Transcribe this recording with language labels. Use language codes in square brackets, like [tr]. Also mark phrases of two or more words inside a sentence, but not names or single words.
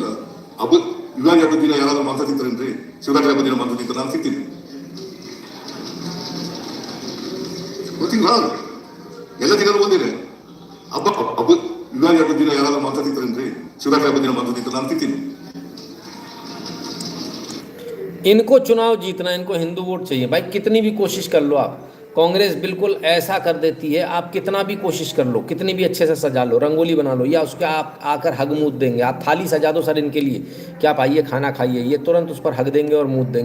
[kn] ಯುಗಾದಿ ಹಬ್ಬದ ದಿನ ಯಾರಾದ್ರೂ ಮಾತಾಡ್ತಿರ್ತಾರೇನ್ರಿ? ಶಿವರಾತ್ರಿ ಹಬ್ಬದ ದಿನ ಮಾತಾಡ್ತಿರ್ತಾರೆ, ನಾನು ಸಿಗ್ತೀನಿ. ಗೊತ್ತಿಲ್ಲ, ಎಲ್ಲ ದಿನಗಳು ಒಂದಿದೆ. ಹಬ್ಬ ಯುಗಾದಿ ಹಬ್ಬದ ದಿನ ಯಾರಾದ್ರೂ ಮಾತಾಡ್ತಿರ್ತಾರೇನ್ರಿ? ಶಿವರಾತ್ರಿ ಹಬ್ಬದ ದಿನ ಮಾತಾಡ್ತಿರ್ತಾರೆ, ನಾನು ಸಿಗ್ತೀನಿ. [hi] इनको चुनाव जीतना, इनको हिंदू वोट चाहिए भाई। कितनी भी कोशिश कर लो आप, कांग्रेस बिल्कुल ऐसा कर देती है, आप कितना भी कोशिश कर लो, कितनी भी अच्छे से सजा लो, रंगोली बना लो, या उसके आप आकर हग मूद देंगे। आप थाली सजा दो सर इनके लिए कि आप आइए खाना खाइए, ये तुरंत उस पर हग देंगे और मूद देंगे।